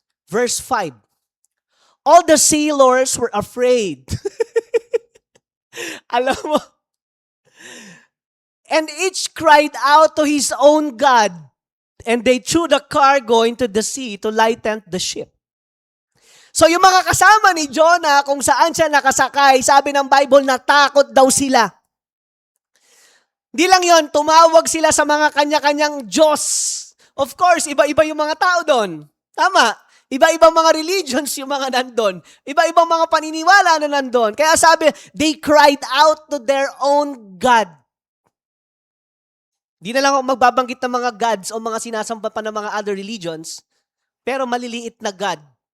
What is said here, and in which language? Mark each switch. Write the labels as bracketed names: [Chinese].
[English] Verse 5, all the sailors were afraid. [Filipino] Alam mo, [English] and each cried out to his own God, and they threw the cargo into the sea to lighten the ship. [Filipino] So yung mga kasama ni Jonah, kung saan siya nakasakay, sabi ng Bible, natakot daw sila. Di lang yon, tumawag sila sa mga kanya-kanyang Diyos. Of course, iba-iba yung mga tao doon. Tama. Iba-ibang mga religions yung mga nandun. Iba-ibang mga paniniwala na nandun. Kaya sabi, [English] they cried out to their own God. [Filipino] Di na lang ako magbabanggit ng mga gods o mga sinasamba pa ng mga [English] other religions, [Filipino] pero maliliit na God.